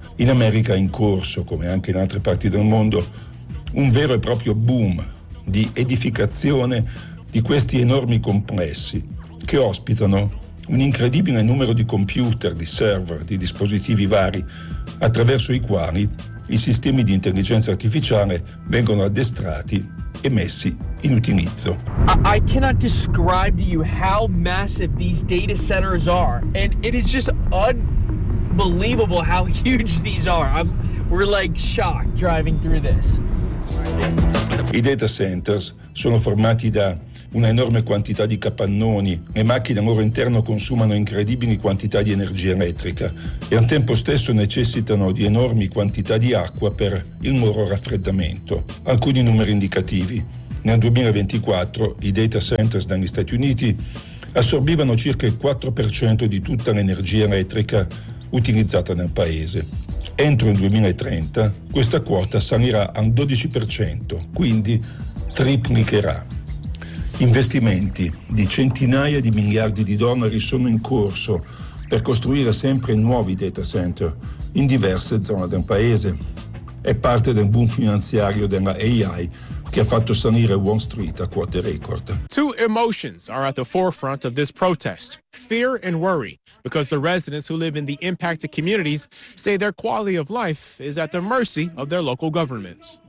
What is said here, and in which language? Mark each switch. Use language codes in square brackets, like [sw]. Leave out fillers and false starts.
[it] In America è in corso, come anche in altre parti del mondo, un vero e proprio boom di edificazione di questi enormi complessi che ospitano un incredibile numero di computer, di server, di dispositivi vari attraverso i quali i sistemi di intelligenza artificiale vengono addestrati e messi in utilizzo. [en] I cannot describe to you how massive these data centers are, and it is just unbelievable how huge these are. We're like shocked driving through this. [it] I data centers sono formati da una enorme quantità di capannoni, le macchine al loro interno consumano incredibili quantità di energia elettrica e al tempo stesso necessitano di enormi quantità di acqua per il loro raffreddamento. Alcuni numeri indicativi. Nel 2024 i data centers negli Stati Uniti assorbivano circa il 4% di tutta l'energia elettrica utilizzata nel paese. Entro il 2030 questa quota salirà al 12%, quindi triplicherà. Investimenti di centinaia di miliardi di dollari sono in corso per costruire sempre nuovi data center in diverse zone del paese. È parte del boom finanziario della AI che ha fatto salire Wall Street a quote record. [en] Two emotions are at the forefront of this protest: fear and worry, because the residents who live in the impacted communities say their quality of life is at the mercy of their local governments.